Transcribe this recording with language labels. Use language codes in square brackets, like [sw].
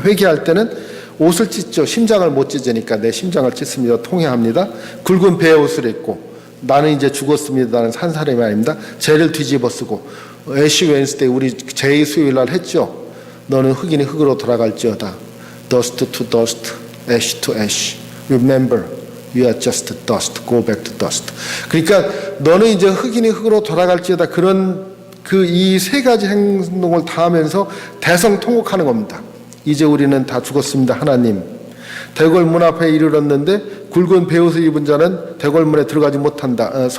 [ko] 회개할 때는 옷을 찢죠. 심장을 못 찢으니까 내 심장을 찢습니다. 통회합니다. 굵은 베옷을 입고, 나는 이제 죽었습니다는 산 사람이 아닙니다. 재를 뒤집어 쓰고, 애쉬 웬스데이 우리 제2 수요일 날 했죠. 너는 흙이니 흙으로 돌아갈지어다. [en] Dust to dust, ash to ash. Remember, you are just dust. Go back to dust. [ko] 그러니까 너는 이제 흙이니 흙으로 돌아갈지어다. 그런 이 세 가지 행동을 다 하면서 대성통곡하는 겁니다. 이제 우리는 다 죽었습니다, 하나님. 대궐문 앞에 이르렀는데 굵은 베옷을 입은 자는 대궐문에 들어가지 못한다.